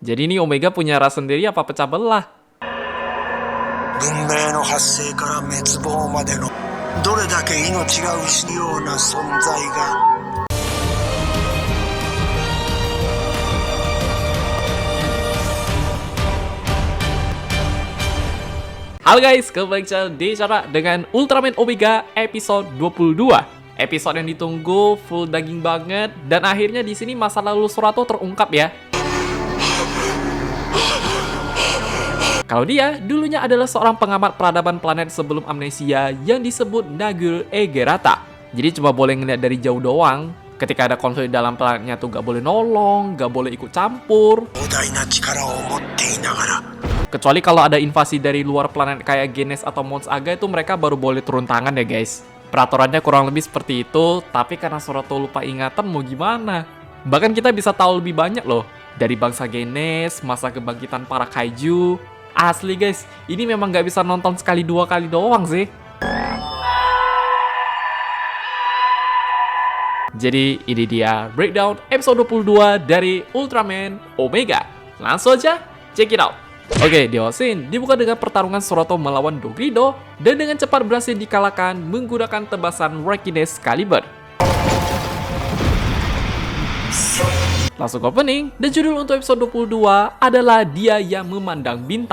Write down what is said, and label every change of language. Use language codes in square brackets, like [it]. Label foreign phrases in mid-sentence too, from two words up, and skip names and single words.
[id] Jadi ini Omega punya ras sendiri apa pecah belah? [ja] 文明の発生から滅亡までのどれだけ命が失うような存在が [id] Halo guys, kembali ke Decara dengan Ultraman Omega episode 22. Episode yang ditunggu, full daging banget, dan akhirnya di sini masa lalu Surato terungkap ya. Kalau dia dulunya adalah seorang pengamat peradaban planet sebelum amnesia yang disebut Nagul Egerata. Jadi cuma boleh ngeliat dari jauh doang. Ketika ada konflik dalam planetnya tuh gak boleh nolong, gak boleh ikut campur. [ja] 膨大な力を持っていながら [id] Kecuali kalau ada invasi dari luar planet kayak Genes atau Mons Aga itu mereka baru boleh turun tangan ya guys. Peraturannya kurang lebih seperti itu, tapi karena Surato lupa ingatan mau gimana? Bahkan kita bisa tahu lebih banyak loh. Dari bangsa Genes, masa kebangkitan para kaiju. Asli guys, ini memang gak bisa nonton sekali dua kali doang sih. Jadi ini dia breakdown episode 22 dari Ultraman Omega. Langsung aja, [en] check it out. [id] Oke, di Osin dibuka dengan pertarungan Surato melawan Dogrido dan dengan cepat berhasil dikalahkan menggunakan tebasan Rekines Caliber. Langsung opening, dan judul untuk episode 22 adalah Dia Yang Memandang Bintang.